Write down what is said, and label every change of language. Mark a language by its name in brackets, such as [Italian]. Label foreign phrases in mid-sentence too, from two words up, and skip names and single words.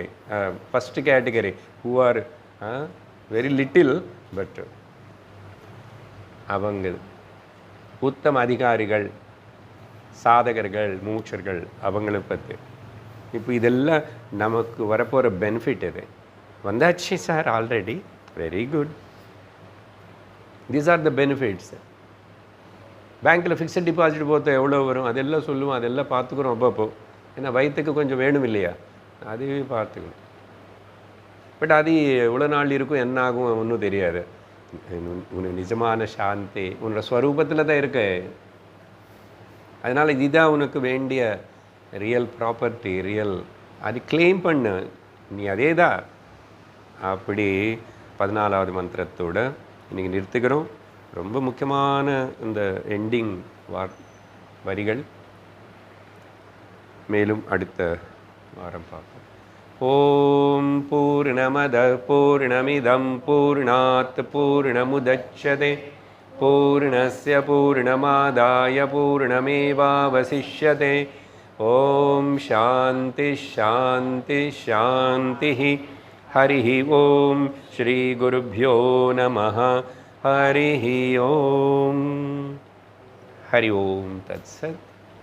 [English] first category who are very little, but [Tamil] அவங்க உத்தம அதிகாரிகள், சாதகர்கள், மூச்சர்கள், அவங்களை பற்றி. இப்போ இதெல்லாம் நமக்கு வரப்போகிற பெனிஃபிட் இது. வந்தாச்சு சார் ஆல்ரெடி, [English] very good. These are the benefits. [Tamil] பேங்க்கில் [English] fixed deposit [Tamil] போத்த எவ்வளோ வரும் அதெல்லாம் சொல்லுவோம், அதெல்லாம் பார்த்துக்குறோம் அப்பப்போ. ஏன்னா வயிற்றுக்கு கொஞ்சம் வேணும் இல்லையா, அதுவே பார்த்துக்கணும். பட் அது எவ்வளோ நாள் இருக்கும், என்ன ஆகும் ஒன்றும் தெரியாது. உனக்கு நிஜமான சாந்தி உன்னோட ஸ்வரூபத்தில் தான் இருக்கு. அதனால் இதுதான் உனக்கு வேண்டிய [English] real property, [Tamil] ரியல், அது கிளைம் பண்ணு, நீ அதே தான். அப்படி 14வது மந்திரத்தோடு இன்றைக்கி நிறுத்துக்கிறோம். ரொம்ப முக்கியமான இந்த எண்டிங் வரிகள். மேலும் அடுத்த வாரம் பார்ப்போம். [Sanskrit] ஓம் பூர்ணமத பூர்ணமிதம் பூர்ணாத் பூர்ணமுதச்யதே பூர்ணஸ்ய பூர்ணமாதாய பூர்ணமேவாவசிஷ்யதே. ஓம் சாந்தி சாந்தி சாந்தி. ஹரி ஓம் ஸ்ரீ குருभ्यो நமः. ஹரி ஓம். ஹரி ஓம் தத்சத்.